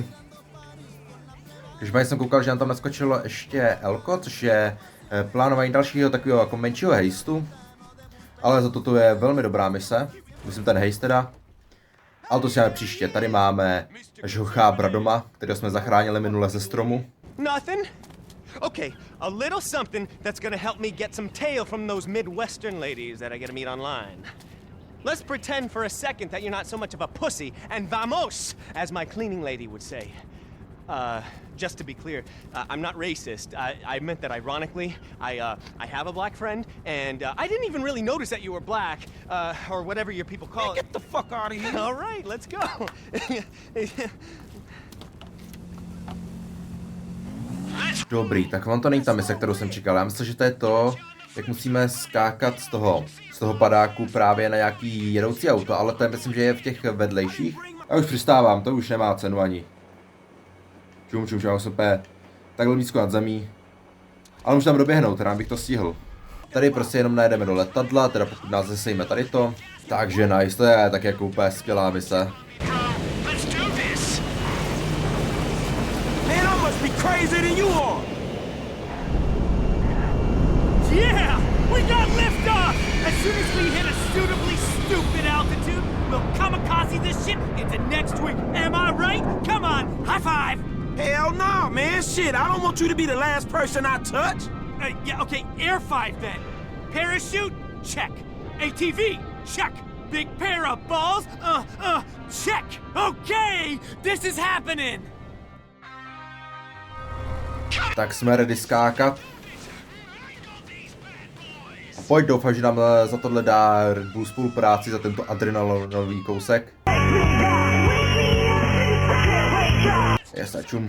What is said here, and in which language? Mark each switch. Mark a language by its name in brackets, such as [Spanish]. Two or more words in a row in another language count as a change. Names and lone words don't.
[Czech] Když jsem koukal, že nám tam naskočilo ještě Elko, což je plánování dalšího takového jako menšího hejstu. Ale za to je velmi dobrá mise, myslím ten hejst teda. Ale to si máme příště, tady máme žochábra doma, kterého jsme zachránili minule ze stromu. [English] Nothing? Okay, a little something that's gonna help me get some tail from those Midwestern ladies that I get to meet online. Let's pretend for a second that you're not so much of a pussy and vamos, as my cleaning lady would say. Just to be clear, I'm not racist. I meant that ironically. I have a black friend, and I didn't even really notice that you were black, or whatever your people call it. Get the fuck out of here. All right, let's go. [Czech] Dobrý, tak on to není ta mise, kterou jsem čekal. Já myslím, že to je to, jak musíme skákat z toho padáku právě na nějaký jedoucí auto, ale to je, myslím, že je v těch vedlejších. A už přistávám, to už nemá cenu ani. Čum, já jsem takhle blízko nad zemí. Ale můžu tam doběhnout, teda bych to stihl. Tady prostě jenom najedeme do letadla, teda pokud nás zesejme tady to. Takže nice, to je tak jako úplně skvělá mise. [English] Crazier than you are. Yeah, we got liftoff! As soon as we hit a suitably stupid altitude, we'll kamikaze this shit into next week. Am I right? Come on, high five! Hell no, man. Shit, I don't want you to be the last person I touch. Yeah, okay, air five then. Parachute? Check. ATV? Check. Big pair of balls? Check. Okay, this is happening! [Czech] Tak jsme ready skákat. A pojď, doufám, že nám za tohle dá Red Bull spolupráci, za tento adrenalinový kousek. Čum.